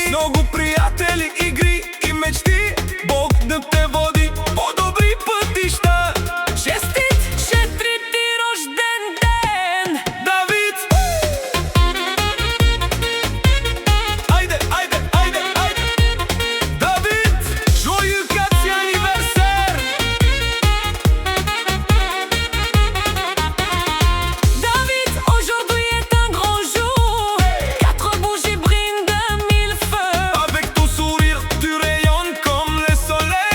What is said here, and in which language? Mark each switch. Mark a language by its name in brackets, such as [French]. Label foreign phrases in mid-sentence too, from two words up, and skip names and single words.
[Bulgarian] Много приятели, игри и мечти, Бог да те води по добри пътища. Честит четвърти рожден ден, Давид! Айде, айде, айде, айде! Давид, [French] joyeux quatrième anniversaire! David, aujourd'hui est un grand jour. 4 bougies brillent de 1000 feux. Avec ton sourire, tu rayonnes comme le soleil.